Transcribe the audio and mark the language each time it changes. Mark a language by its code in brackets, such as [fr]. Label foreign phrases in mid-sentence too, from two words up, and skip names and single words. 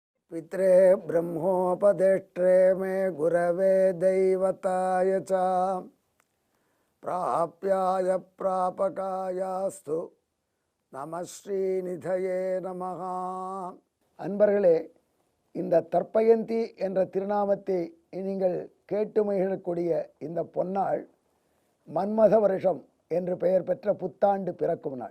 [sa] पित्रे ब्रह्मोपदेष्ट्रे मे गुरवे दैवताय च प्राप्याय प्रापकायास्तु नमः श्रीनिधये नमः. [ta] அன்பர்களே, இந்த தற்பயந்தி என்ற திருநாமத்தை நீங்கள் கேட்டு மகிழக்கூடிய இந்த பொன்னாள் மன்மத வருஷம் என்று பெயர் பெற்ற புத்தாண்டு பிறக்கும் நாள்.